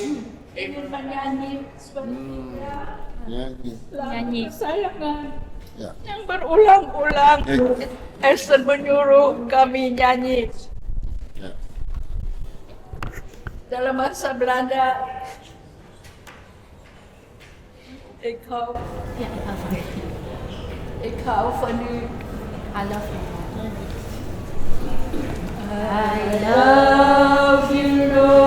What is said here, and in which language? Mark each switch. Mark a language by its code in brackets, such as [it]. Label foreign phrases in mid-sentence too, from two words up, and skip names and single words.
[id] ingin menyanyi Nyanyi. kesayangan Ya. yang berulang-ulang. Esther menyuruh kami nyanyi. Ya. Dalam bahasa Belanda, [nl] ik hou van u. [en] I love you. I love you, Lord.